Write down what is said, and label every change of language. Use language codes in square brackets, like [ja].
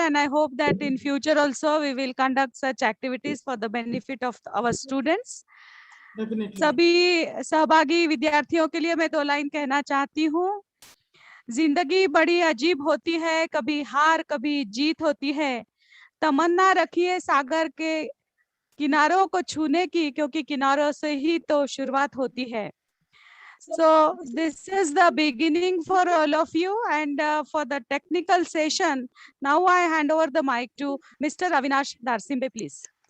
[en] And I hope that in future also we will conduct such activities for the benefit of our students. Definitely. [hi] सभी सहभागी विद्यार्थियों के लिए मैं 2 line कहना चाहती हूँ। जिंदगी बड़ी अजीब होती है, कभी हार कभी जीत होती है। तमन्ना रखिए सागर के किनारों को छूने की, क्योंकि किनारों से ही तो शुरुआत होती है। [en] So this is the beginning for all of you, and for the technical session, now I hand over the mic to Mr. Avinash Darsimbe, please.